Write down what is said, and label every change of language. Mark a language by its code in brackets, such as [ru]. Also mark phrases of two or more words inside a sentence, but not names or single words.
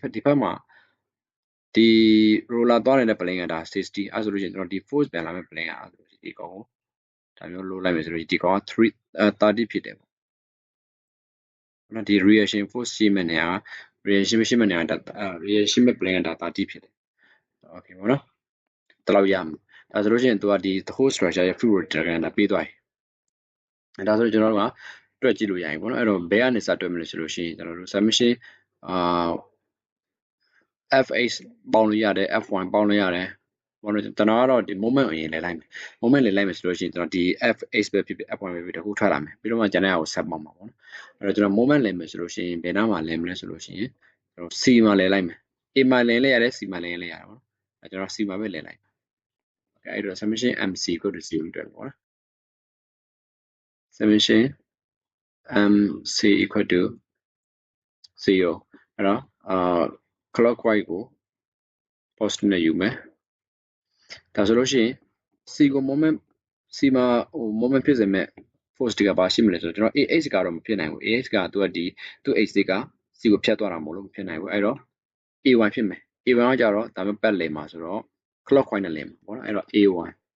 [my] ဘက်မှာဒီ roller သွားနေတဲ့ plane ကဒါ60အဲ့ဆိုလို့ရှိရင်ကျွန်တော်ဒီ force ပြန်လာမယ့် plane ကဒီကောင်ကိုဒါမျိုးလို့လိုက်မယ်ဆိုလို့ဒီကောင်က30ဖြစ်တယ်ပေါ့နော်ဒီ [en] reaction force [my] ရှိမဲ့နေရာ reaction ရှိမဲ့နေရာဒါ reaction မဲ့ plane ကဒါ30ဖြစ်တယ် okay ပေါ့နော်တလောက်ရမှာဒါဆိုလို့ရှိရင်သူကဒီ [en] the whole structure [my] ရဲ့ [en] fluid diagram [my] ဒါပေးသွားပြီဒါဆိုတော့ကျွန်တော်တို့ကတွက်ကြည့်လို့ရရင်ပေါ့နော်အဲ့တော့ဘယ်ကနေစတွက်မလဲဆိုလို့ရှိရင်ကျွန်တော်တို့ summation fh ပေါင်းလို့ရတယ် f1 ပေါင်းလို့ရတယ်ဘာလို့ကျွန်တော်ကတော့ဒီ moment အရင်လဲလိုက်မယ် moment လဲလိုက်မယ်ဆိုလို့ရှိရင်ကျွန်တော်ဒီ fh ပဲဖြစ်ဖြစ် f1 ပဲဖြစ်တခုထွက်လာမယ်ပြီးတော့မှကျန်တဲ့ဟာကိုဆက်ပေါင်းမှာပေါ့ နော်အဲ့တော့ကျွန်တော် moment လဲမယ်ဆိုလို့ရှိရင်ဘယ်နားမှာလဲမလဲဆိုလို့ရှိရင်ကျွန်တော် c မှာလဲလိုက်မယ် a မှာလဲလဲရတယ် c မှာ လဲလဲရတယ်ပေါ့နော်အဲ့ကျွန်တော် c မှာပဲလဲလိုက်okay အဲ့တော့ [en] summation mc equal to 0 [my] အတွက်ပေါ့နော် [en] summation mc equal to 0 [my] အဲ့တော့clockwise ကို positive နဲ့ယူမယ်ဒါဆိုလို့ရှိရင် c ကို moment c မှာဟို moment ဖြစ်စေမဲ့ force တွေကဘာရှိမလဲဆိုတော့ကျွန်တော် AX ကတော့မဖြစ်နိုင်ဘူး AX ကသူကဒီသူ H က c ကိုဖြတ်သွားတာမဟုတ်လို့မဖြစ်နိုင်ဘူးအဲ့တော့ A1 ဖြစ်မယ် A1 ကကြတော့ဒါမှပတ်လည်မှာဆိုတော့ clockwise နဲ့လည်မှာပေါ့နော်အဲ့တော့ A1